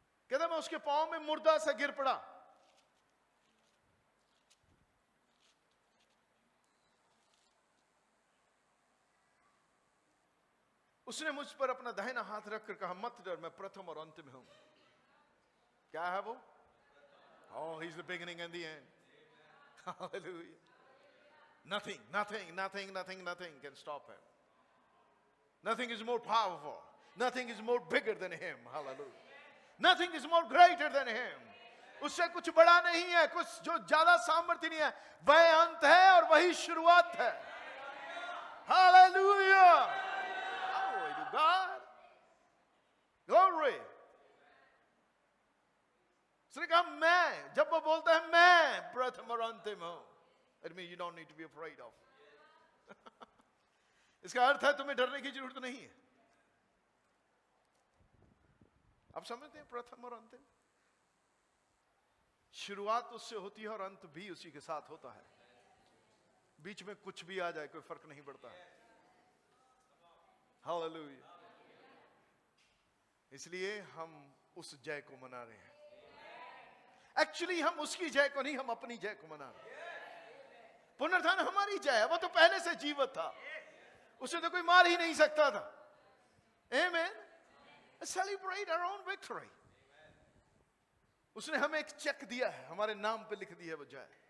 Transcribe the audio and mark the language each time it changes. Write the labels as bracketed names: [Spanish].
[Hindi] कहता मैं उसके पांव में मुर्दा सा गिर पड़ा। उसने मुझ पर अपना दाहिना हाथ रखकर कहा, मत डर, मैं प्रथम और अंत में हूं। क्या है वो? [English] Oh, he's the beginning and the end. Hallelujah. Nothing can stop him. Nothing is more powerful. Nothing is more bigger than him. Hallelujah. Nothing is more greater than him. [Hindi] उससे कुछ बड़ा नहीं है, कुछ जो ज्यादा सामर्थ्य नहीं है। वह अंत है और वही शुरुआत है। [English] Hallelujah. Glory to God. Glory. [Hindi] उसने कहा मैं, जब वो बोलता है मैं प्रथम और अंतिम हूं, [English] it means you don't need to be afraid of. [Hindi] इसका अर्थ है तुम्हें डरने की जरूरत नहीं है। आप समझते हैं? प्रथम और अंतिम, शुरुआत उससे होती है और अंत भी उसी के साथ होता है। बीच में कुछ भी आ जाए कोई फर्क नहीं पड़ता है। हालेलुया। इसलिए हम उस जय को मना रहे हैं। एक्चुअली हम उसकी जय को नहीं, हम अपनी जय को मना रहे हैं। पुनरुत्थान हमारी जय है। वो तो पहले से जीवित था, उसे तो कोई मार ही नहीं सकता था। [English] Amen. Celebrate our own victory. [Hindi] उसने हमें एक चेक दिया है, हमारे नाम पे लिख दी है वो जय।